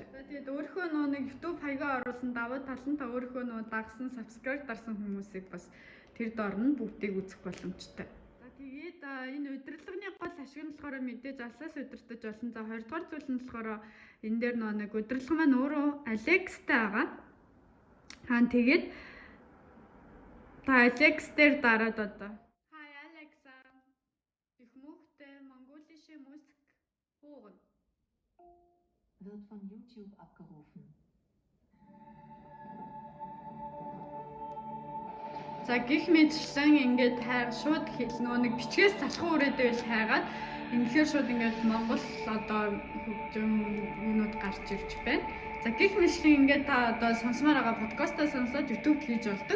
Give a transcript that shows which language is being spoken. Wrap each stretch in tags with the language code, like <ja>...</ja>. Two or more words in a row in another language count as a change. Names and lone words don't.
<mn>За тэгээд өөрийнхөө нэг YouTube хаягаа оруулсан давуу тал нь та өөрийнхөө дагсан, subscribe дарсан хүмүүсийг бас тэр доор нь бүгдийг үзэх боломжтой. За тэгээд энэ удирдлагын гол ашиг нь болохоор мэдээж алсаас удирдах болно. За 2 дугаар зүйл нь болохоор энэ дээр нэг удирдлага маань өөрөө Alexa-тай байгаа. Тэгээд Alex дээр дараад одоо Hi Alexa.</mn> <de>Ich möchte mongolische Musik hören. Wird von YouTube abgerufen.</de> <mn>За гих мэдчлэн ингээд шууд нөгөө нэг бичгээс залхуу өрөөдөө л хайгаад ингээд шууд ингээд Монгол одоо хөгжим юмуд гарч ирж байна. За гих мэдчлэн ингээд та одоо сонсомоор байгаа подкастаа сонсоод YouTube хийж болдог.</mn>